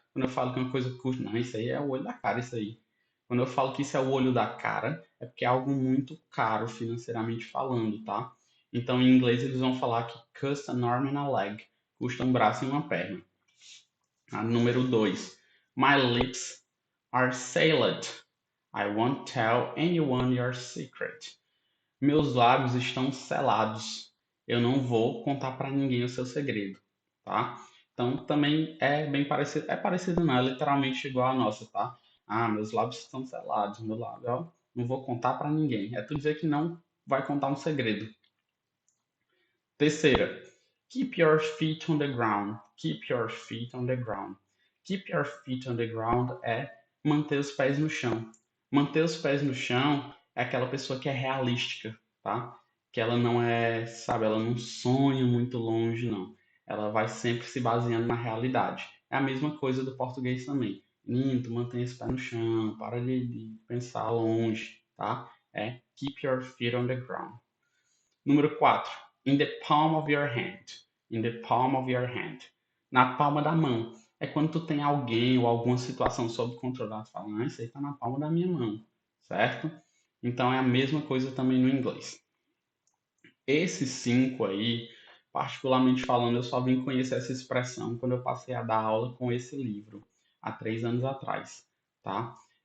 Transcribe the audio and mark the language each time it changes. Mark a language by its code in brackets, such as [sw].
[pt] Quando eu falo que uma coisa custa, não, isso aí é o olho da cara, isso aí. Quando eu falo que isso é o olho da cara, é porque é algo muito caro financeiramente falando, tá? Então, em inglês, eles vão falar que [en] cost an arm and a leg. [pt] Custa um braço e uma perna. A número 2. [en] My lips are sealed. I won't tell anyone your secret. [pt] Meus lábios estão selados. Eu não vou contar para ninguém o seu segredo, tá? Então também é bem parecido, é parecido não, é literalmente igual a nossa, tá? Ah, meus lábios estão selados, meu lábio, ó, não vou contar para ninguém. É tu dizer que não vai contar um segredo. Terceira, [en] keep your feet on the ground. Keep your feet on the ground. Keep your feet on the ground [pt] é manter os pés no chão. Manter os pés no chão é aquela pessoa que é realística, tá? Que ela não é, sabe, ela não sonha muito longe, não. Ela vai sempre se baseando na realidade. É a mesma coisa do português também. Menino, tu mantém esse pé no chão, para de pensar longe, tá? [en] É keep your feet on the ground. [pt] Número 4. [en] In the palm of your hand. In the palm of your hand. [pt] na palma da mão. É quando tu tem alguém ou alguma situação sob controle, tu fala, ah, isso aí tá na palma da minha mão, certo? Então é a mesma coisa também no inglês. Esses 5 aí, particularmente falando, eu só vim conhecer essa expressão quando eu passei a dar aula com esse livro, há 3 anos atrás, tá?